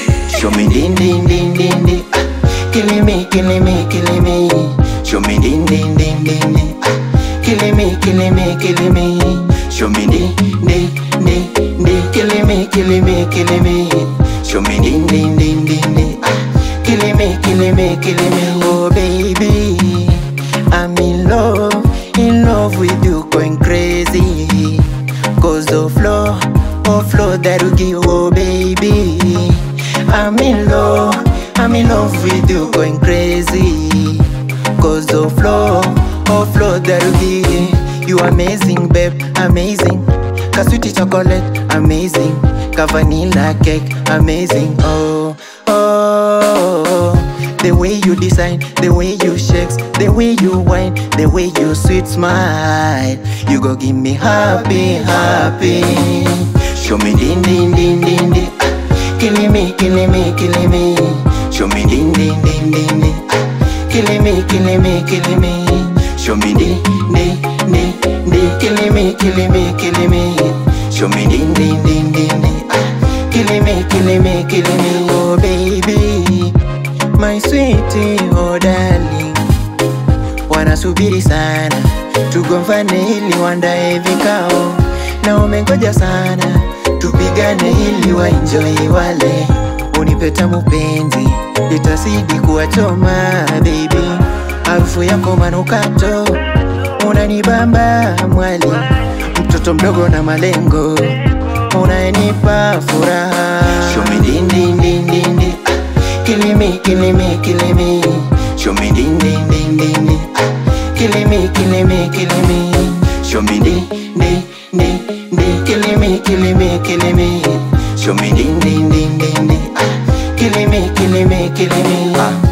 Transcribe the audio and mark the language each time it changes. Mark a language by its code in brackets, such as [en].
[en] Show me din din din din din. Killing me, killing me, killing me. Show me din din din din din. Killing me, killing me, killing me. Show me din din din din. Killing me, killing me, killing me. Show me din din din din din. Killing me, killing me, killing me. Oh baby, I'm in love with you, going crazy. Cause the flow that you give, oh baby. I'm in love with you, going crazy. Cause the flow that you give, you amazing, babe, amazing. Ka sweetie chocolate, amazing. Ka vanilla cake, amazing. Oh, oh, the way you design, the way you shake, the way you whine, the way you sweet smile. You go give me happy, happy. Show me din din din din din. Killing me, killing me, killing me. Show me din din din din din. Killing me, killing me, killing me. Show me din din din din. Killing me, killing me, killing me. Show me din din din din din. Killing me, killing me, killing me. Oh baby, my sweetie, oh darling. [sw] Wanasubiri sana tugombane ili wandae vikao, na umengoja sana tupigane ili waenjoy wale. Unipe tamu penzi, itasidi kuwachoma baby. Harufu yako manukato, unanibamba mwali. Mtoto mdogo na malengo, unanipa furaha. [en] Show me din din din din din. Killing me, killing me, killing me. Show me din din din din din. Killing me, killing me, killing me. Show me din din din din. Killing me, killing me, killing me. Show me din din din din din. Killing me, killing me, killing me.